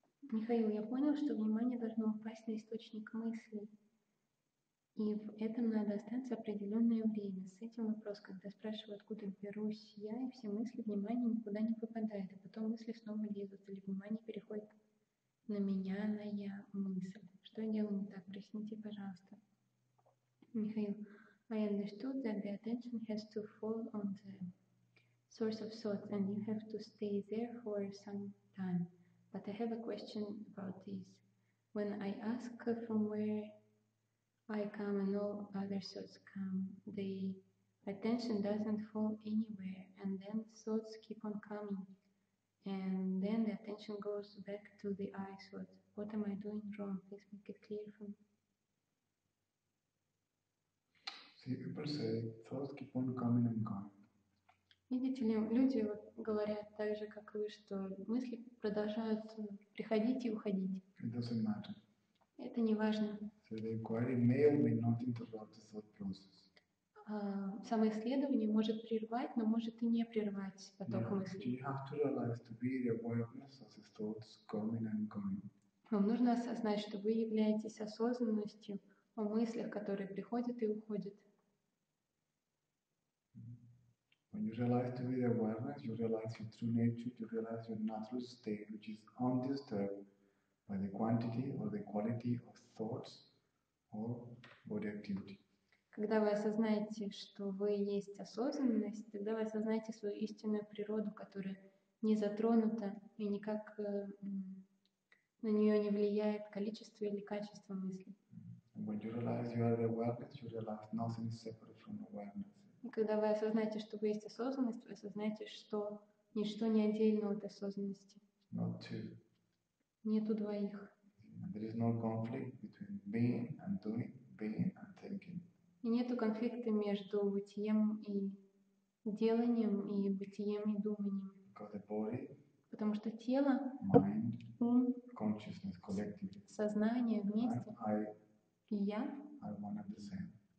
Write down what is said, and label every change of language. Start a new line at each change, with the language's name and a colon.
Russian: Михаил, я понял, что внимание должно упасть на источник мыслей, и в этом надо остаться определенное время. С этим вопрос, когда спрашиваю, откуда берусь я, и все мысли, внимание никуда не попадает, а потом мысли снова лезут, или внимание переходит на меня, на я, мысль. Что я делаю не так? Проясните, пожалуйста.
English: Михаил, I understood that the attention has to fall on the source of thought, and you have to stay there for some time. But I have a question about this. When I ask from where I come and all other thoughts come, the attention doesn't fall anywhere, and then thoughts keep on coming. And then the attention goes back to the I thought. What am I doing wrong? Please make it clear for me. See, people say thoughts keep on coming and going.
Russian: Видите ли, люди вот говорят так же, как вы, что мысли продолжают приходить и уходить.
English: It doesn't matter.
Russian: Это не важно.
English: So the inquiry may or may not interrupt the thought process.
Russian: Самоисследование может прервать, но может и не прервать поток мыслей.
English: You have to realize to be the awareness of the thoughts coming and going.
Russian: Вам нужно осознать, что вы являетесь осознанностью о мыслях, которые приходят и уходят.
English: When you realize to be the awareness, you realize your true nature, you realize your natural state, which is undisturbed by the quantity or the quality of thoughts or body activity.
Russian: Когда вы осознаете, что вы есть осознанность, тогда вы осознаете свою истинную природу, которая не затронута и никак на нее не влияет количество или качество мыслей.
English: When you realize you are the awareness, you realize nothing is separate from awareness.
Russian: И когда вы осознаете, что вы есть осознанность, вы осознаете, что ничто не отдельно от осознанности.
English: Not two.
Russian: Нету двоих.
English: And there is no conflict between being and doing, being and thinking.
Russian: И нету конфликта между бытием и деланием и бытием и думанием.
English: Because the body,
Russian: Потому что тело,
English: mind,
Russian: ум,
English: consciousness collectively,
Russian: сознание вместе
English: and
Russian: и я
English: are one and the same.